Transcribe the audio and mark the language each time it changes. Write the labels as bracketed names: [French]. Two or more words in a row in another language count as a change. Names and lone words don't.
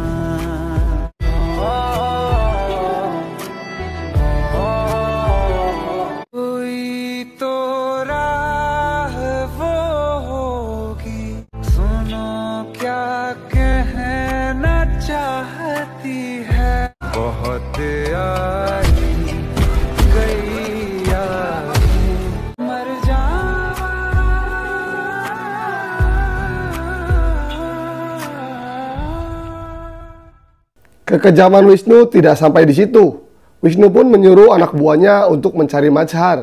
[Hindi] कोई तो राह वो होगी, सुनो क्या कहना चाहती है। बहुत आई गई यादें, मर जावा। [Indonesian] Kekejaman Wisnu tidak sampai di situ. Wisnu pun menyuruh anak buahnya untuk mencari Mazhar.